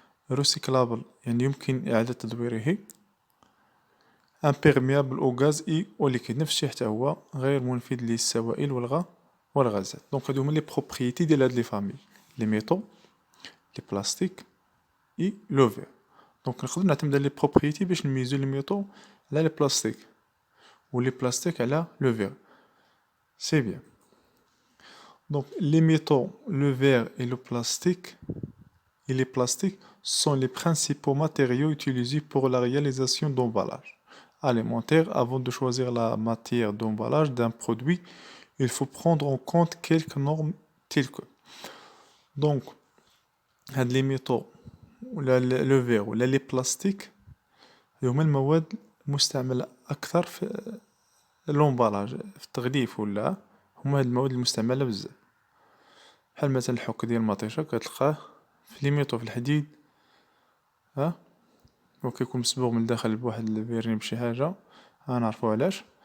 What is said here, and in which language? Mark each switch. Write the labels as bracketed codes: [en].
[ar] ريسيكلابل يعني يمكن إعادة تدويره. امبيرميابل او غاز اي او ليكيد، نفس الشيء حتى هو غير منفذ للسوائل والغازات. دونك هادو هما لي بروبريتي ديال هاد لي فامي: لي ميتو، لي بلاستيك اي لو فيغ. دونك نقدر نعتمد على لي بروبريتي باش نميزو لي ميتو على لي بلاستيك و لي بلاستيك على لو فيغ. سي بيان. [fr] Donc, les métaux, le verre et le plastique, et les plastiques sont les principaux matériaux utilisés pour la réalisation d'emballages alimentaires. Avant de choisir la matière d'emballage d'un produit, il faut prendre en compte quelques normes telles que. Donc, les métaux, le verre ou les plastiques, [ar] هما المواد المستعملة أكثر في الأمبالاج، في التغليف ولا هما هاد المواد المستعملة بزاف. بحال مثلا الحك ديال المطيشة كتلقاه في لي ميطو، في الحديد، وكيكون مصبوغ من الداخل بواحد الفيرني بشي حاجة، نعرفو علاش.